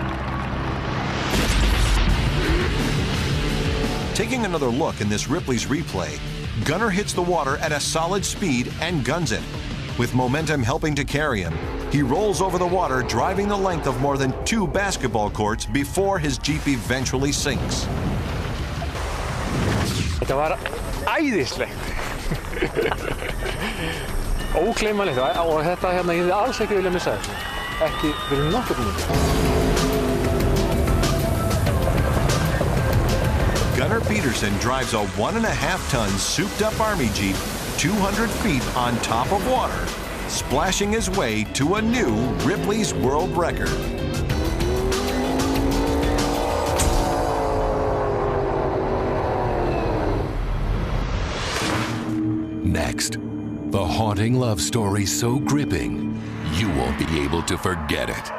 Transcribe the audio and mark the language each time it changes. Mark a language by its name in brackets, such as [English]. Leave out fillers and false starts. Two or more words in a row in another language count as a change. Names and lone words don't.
[English] Taking another look in this Ripley's replay, Gunnar hits the water at a solid speed and guns it. With momentum helping to carry him, he rolls over the water, driving the length of more than 2 basketball courts before his Jeep eventually sinks. [Icelandic] Þetta var æðislegt. Ógleymanlegt og þetta hérna, ég hefði alls ekki viljað missa þessu. Ekki fyrir nokkurn veginn. [English] Gunnar Peterson drives a 1.5-ton souped-up Army Jeep 200 feet on top of water, splashing his way to a new Ripley's world record. Next, the haunting love story so gripping, you won't be able to forget it.